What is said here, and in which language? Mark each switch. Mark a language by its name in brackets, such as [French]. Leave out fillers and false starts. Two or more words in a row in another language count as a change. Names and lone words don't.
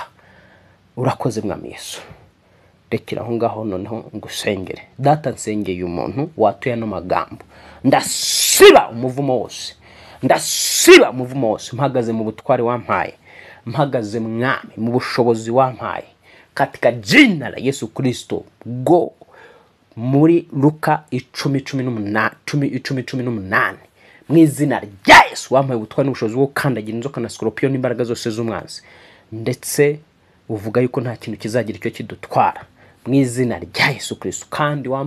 [Kinyarwanda] Urakoze Mwami Yesu. Rekera aho ngaho noneho ngusengere. Data, nsengeye umuntu watuye no magambo, ndasiba umuvumo wose, ndasiba umuvumo wose. Mpagaze mu butware wampaye, mpagaze Mwami mu bushobozi wampaye, [Swahili] katika jina la Yesu Kristo. [Kinyarwanda] Go muri Luka 10:18 mu izina rya Yesu. Wampaye ubutware n'ubushobozi bwo kandagira inzoka na scorpion n'imbaraga zose z'umwanzi, ndetse uvuga yuko nta kintu kizagira icyo kidutwara mu izina rya Yesu Kristo.